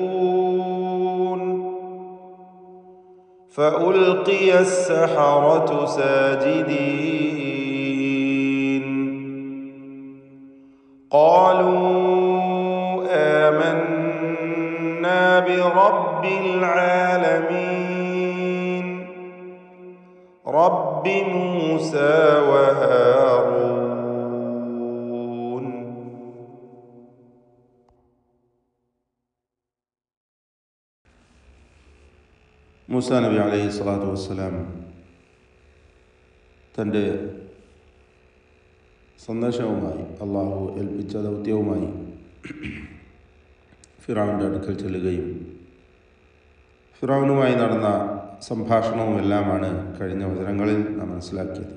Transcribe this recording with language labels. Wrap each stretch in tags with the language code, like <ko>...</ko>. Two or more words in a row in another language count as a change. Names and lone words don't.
<ar>فألقي السحرة ساجدين قالوا آمنا برب العالمين رب موسى وهارون.</ar> <ml>മൂസാ നബി</ml> <ar>عليه الصلاة والسلام</ar> <ml>തൻ്റെ സന്ദേശവുമായി അള്ളാഹു ഏൽപ്പിച്ച ദൗത്യവുമായി ഫിറഔൻ്റെ അടുക്കൽ ചെല്ലുകയും ഫിറഔനുമായി നടന്ന സംഭാഷണവുമെല്ലാമാണ് കഴിഞ്ഞ വചനങ്ങളിൽ നാം മനസ്സിലാക്കിയത്.</ml>